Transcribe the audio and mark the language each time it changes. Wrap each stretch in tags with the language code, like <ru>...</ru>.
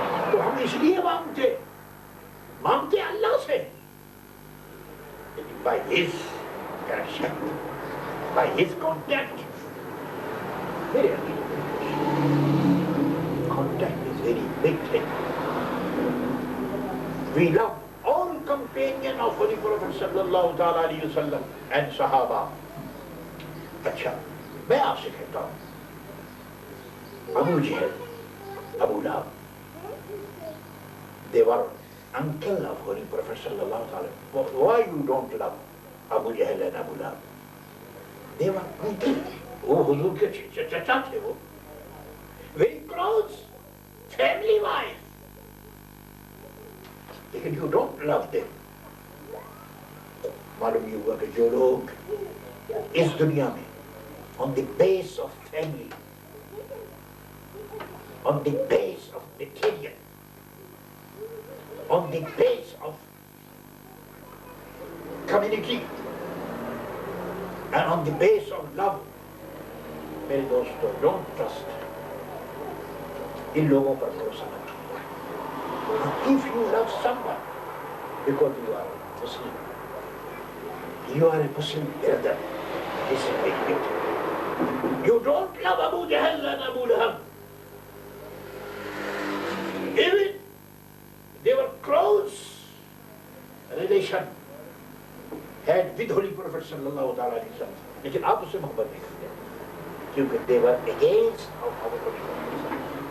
<ur>تو ہم اس لیے مانگتے اللہ سے،</ur> <en>by his connection, by his contact.</en> <ur>میرے</ur> <en>contact is very big thing. We love all companion of Holy Prophet sallallahu ta'ala alayhi wa sallam and Sahaba.</en> <ur>اچھا، میں آپ سے کہتا ہوں ابو جہل، ابو لہب،</ur> <en>they were uncle of Holy Prophet sallallahu ta'ala. Why you don't love Abu Jahl and Abu Lahab? They were uncle.</en> <ur>وہ حضور کے چچا تھے، وہ</ur> <en>very close family wife.</en> <ur>لیکن</ur> <en>you don't love them.</en> <ur>معلوم یہ ہوا کہ جو لوگ اس دنیا میں</ur> <en>on the base of family, on the base of material, on the base of community, and on the base of love,</en> <ur>میرے دوستو</ur> <en>don't trust.</en> <ur>ان لوگوں پر بھروسہ نہ کرو.</ur> <en>If you love someone because you are Muslim, you are a Muslim brother, this is big deal. You don't love Abu Jahl and Abu Lahab. Even they were close relation had with Holy Prophet sallallahu alaihi wasallam.</en> <ur>لیکن آپ اس سے محبت نہیں کرتے کیونکہ</ur> <en>they were against of our Holy Prophet.</en>